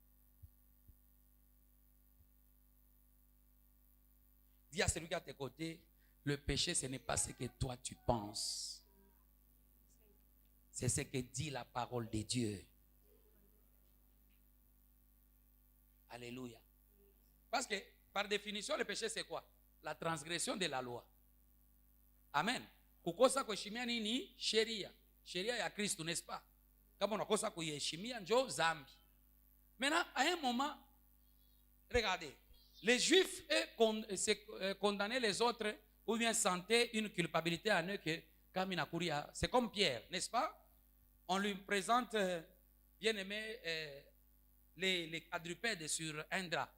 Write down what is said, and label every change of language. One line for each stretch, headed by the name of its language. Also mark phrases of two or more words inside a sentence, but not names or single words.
French: Dis à celui qui est à tes côtés, le péché, ce n'est pas ce que toi tu penses. C'est ce que dit la parole de Dieu. Alléluia. Parce que, par définition, le péché, c'est quoi? La transgression de la loi. Amen.
Swahili: Kukosa kuheshimia nini? Sheria. Sheria ya Kristo,
French: n'est-ce pas?
Swahili: Kama unakosa kuiheshimia njo zambi.
French: Maintenant, à un moment, regardez, les Juifs condamnaient les autres ou bien sentaient une culpabilité en eux que Kaminakouria. C'est comme Pierre, n'est-ce pas? On lui présente, bien aimé, les quadrupèdes sur un drap.